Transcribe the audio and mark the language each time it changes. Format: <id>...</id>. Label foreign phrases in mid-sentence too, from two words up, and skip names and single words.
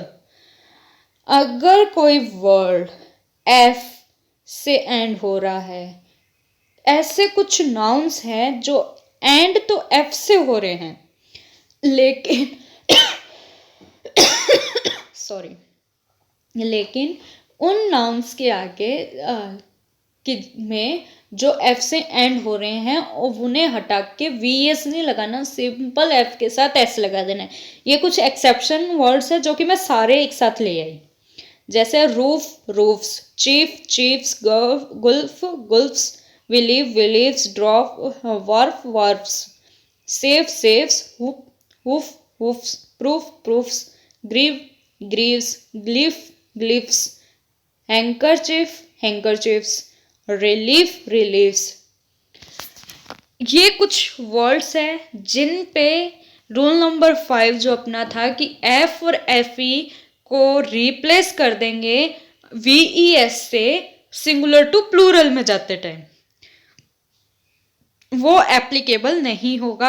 <hi>अगर कोई</hi> <en>word f</en> <hi>से एंड हो रहा है, ऐसे कुछ नाउन्स हैं जो एंड तो एफ से हो रहे हैं, लेकिन सॉरी, लेकिन उन नाउन्स के आगे में जो एफ से एंड हो रहे हैं उन्हें हटा के</hi> <en>v s</en> <hi>नहीं लगाना,</hi> <en>simple f</en> <hi>के साथ एस लगा देना है। ये कुछ</hi> <en>exception words</en> <hi>है जो कि मैं सारे एक साथ ले आई, जैसे</hi> <en>roof roofs, chief chiefs, gulf gulfs, believe believes, drop wharf wharfs, safe safes, hoof hoofs, proof proofs, grieve grieves, glyph glyphs, handkerchief handkerchiefs, relief reliefs.</en> <hi>ये कुछ वर्ड्स हैं जिन पे</hi> <en>rule number</en> <hi>5 जो अपना था कि एफ और</hi> <en>f e</en> <hi>को रिप्लेस कर देंगे</hi> <en>v e s</en> <hi>से</hi> <en>singular to plural</en> <hi>में जाते टाइम, वो एप्लीकेबल नहीं होगा।</hi>